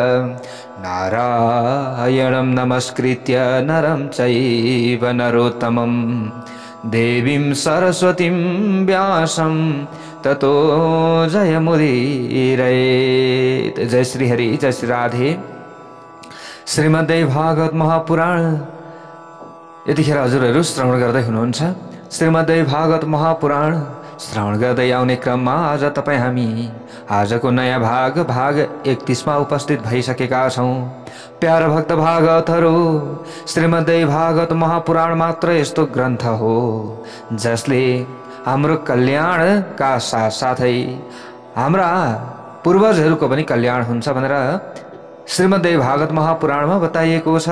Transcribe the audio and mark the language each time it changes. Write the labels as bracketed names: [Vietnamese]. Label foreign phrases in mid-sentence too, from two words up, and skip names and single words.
[Sanskrit] नारायणं नमस्कृत्य नरं चैव नरोत्तमं देवीं सरस्वतीं व्यासं ततो जयमुदीरयेत्। [Nepali] जय श्री हरि, जय श्री राधे। श्रीमद्देवी भागवत महापुराण यतिखेर हजुरहरू श्रवण गर्दै हुनुहुन्छ। श्रीमद्देवी भागवत महापुराण श्रवण गर्दै आउने क्रममा आज हामी आजको नयाँ भाग 31 मा उपस्थित भइसकेका छौं। प्यारा भक्त भागवतहरू, श्रीमद्देवी भागवत महापुराण मात्र यस्तो ग्रन्थ हो जसले हाम्रो कल्याणका साथसाथै हाम्रा पूर्वजहरूको पनि कल्याण हुन्छ भनेर श्रीमद्देवी भागवत महापुराणमा बताइएको छ।